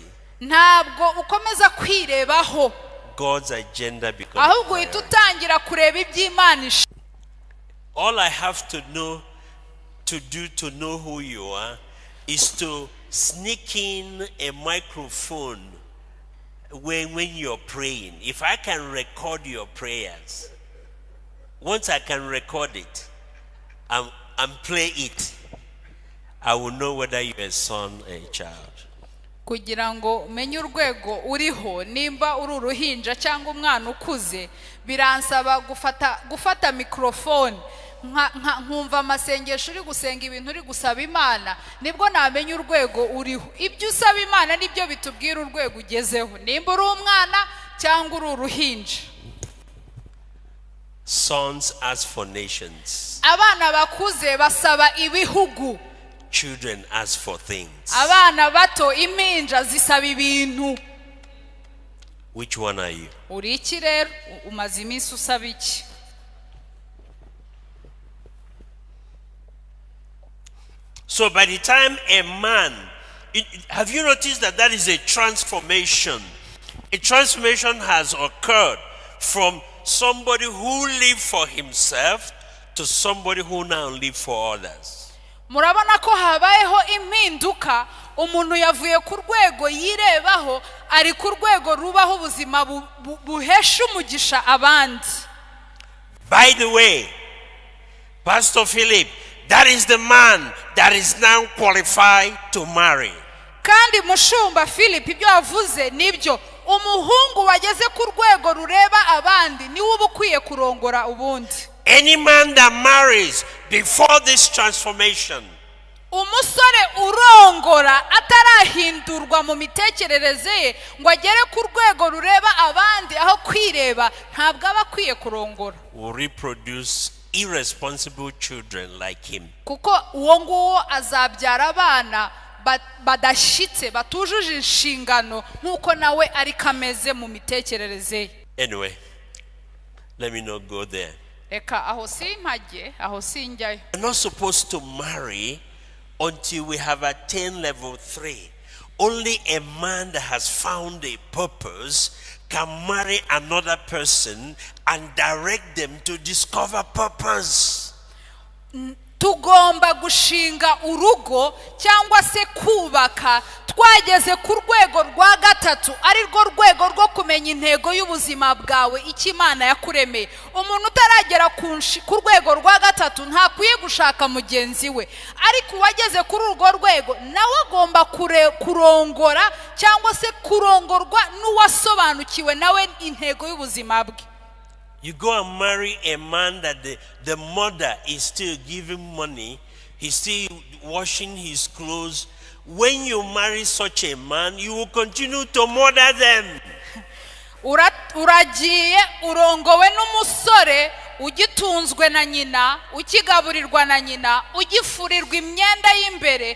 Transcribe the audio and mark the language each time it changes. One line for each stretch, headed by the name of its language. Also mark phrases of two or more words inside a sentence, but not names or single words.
Kinyarwanda: ntabwo ukomeza kwirebaho,
English: God's agenda becomes
Kinyarwanda: ahubwo uhita
English: priority.
Kinyarwanda: utangira kureba iby'Imana ishaka.
English: All I have to do to know who you are is to sneak in a microphone when you're praying. If I can record your prayers, once I can record it and play it, I will know whether you're a son or a child.
Kinyarwanda: Kugira ngo umenye urwego uriho, nimba uri uruhinja cyangwa umwana ukuze, biransaba gufata microphone nkumva amasengesho uri gusenga, ibintu uri gusaba Imana, nibwo namenya urwego uriho. Ibyo usaba Imana nibyo bitubwira urwego ugezeho, nimba uri umwana cyangwa uri uruhinja.
English: Sons ask for nations.
Kinyarwanda: Abana bakuze basaba ibihugu.
English: Children ask for things.
Kinyarwanda: Abana bato, impinja zisaba ibintu.
English: Which one are you?
Kinyarwanda: Uri iki rero? Umaze iminsi usaba iki?
English: So by the time a man, have you noticed that is a transformation? A transformation has occurred from somebody who lived for himself to somebody who now lives for others.
Kinyarwanda: Murabona ko habayeho impinduka, umuntu yavuye ku rwego yirebaho ari ku rwego rubaho ubuzima buhesha umugisha abandi.
English: By the way, Pastor Philip, that is the man that is now qualified to marry.
Kinyarwanda: kandi mushumba Philip ibyo avuze nibyo, umuhungu wageze ku rwego rureba abandi niwe uba ukwiye kurongora ubundi.
English: Any man that marries before this transformation,
Kinyarwanda: umusore urongora atarahindurwa mu mitekerereze ye ngo agere ku rwego rureba abandi aho kwireba, ntabwo aba akwiye kurongora.
English: will reproduce irresponsible children like him.
Kinyarwanda: kuko uwo nguwo azabyara abana badashitse batujuje inshingano nk'uko nawe ari kameze mu mitekerereze ye.
English: Anyway, let me not go there.
Kinyarwanda: Reka aho simpajye, aho sinjyayo.
English: We're not supposed to marry until we have attained level 3. Only a man that has found a purpose can marry another person and direct them to discover purpose.
Kinyarwanda: Tugomba gushinga urugo cyangwa se kubaka twageze ku rwego rwa gatatu, ari rwo rwego rwo kumenya intego y'ubuzima bwawe icyo Imana yakuremeye. Umuntu utaragera ku rwego rwa gatatu ntakwiye gushaka mugenzi we, ariko uwageze kuri urwo rwego nawe agomba kurongora cyangwa se kurongorwa n'uwasobanukiwe nawe intego y'ubuzima bwe.
English: You go and marry a man that the mother is still giving money, he's still washing his clothes. When you marry such a man, you will continue to murder them.
Kinyarwanda: Uragiye urongowe n'umusore ugitunzwe na nyina, ukigaburirwa na nyina, ugifurirwa imyenda y'imbere.